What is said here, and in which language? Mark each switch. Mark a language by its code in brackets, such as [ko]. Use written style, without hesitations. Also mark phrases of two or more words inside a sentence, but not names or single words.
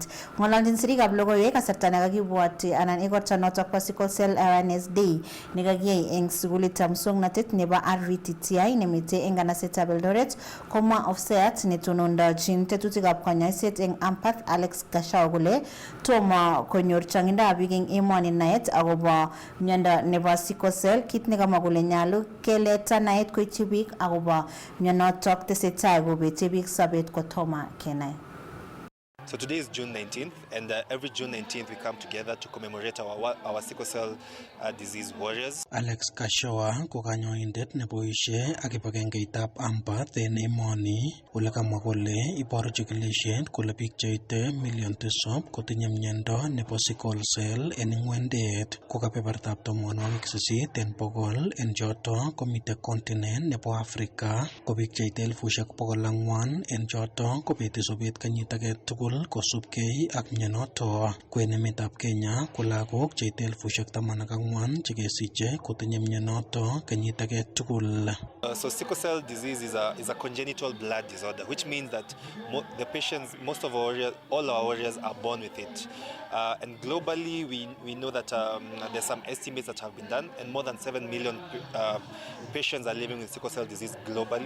[kln] Ng'ololjin sirikab logoiwek kasarta nekakibwoti anan igorto notok bo [en] Sickle Cell [kln] Awareness Day nekakiyai eng sukulitab muswoknotet nebo RVTTI nemitei eng kanasetab Eldoret, komwa ofisayat netonondojin tetutikab konyoiset eng Ampath Alex Gashao kole tomo konyor changindab biik eng emoni naet akobo miondo nebo sickle cell, kit nekamwa kole nyalu keleta naet koityi biik akobo mionotok tesetai kobete biik sobet kotomo kenai. [en] So today is June 19th, and every June 19th we come together to commemorate our sickle cell disease warriors. [kln] Alex Kashoa ko kanyoindet neboishe ak kibagengeitab Ampath en emoni ole kamwa kole iboru chikilishet kole biik cheite million 7 kotinye miondo nebo [en] sickle cell [kln] en ng'wendet ko kebebertab 80% en bogol en choto komite continent nebo Africa ko biik cheite 400,000 en choto kobeti sobet kenyit age tugul kosubkei ak mionoto. Kwen emetab Kenya ko lagok cheite 14,000 chekesiche kotinye mionoto kenyit age tugul. [en] So sickle cell disease is a congenital blood disorder, which means that the patients, all our warriors are born with it. And globally, we know that there's some estimates that have been done, and more than 7 million patients are living with sickle cell disease globally.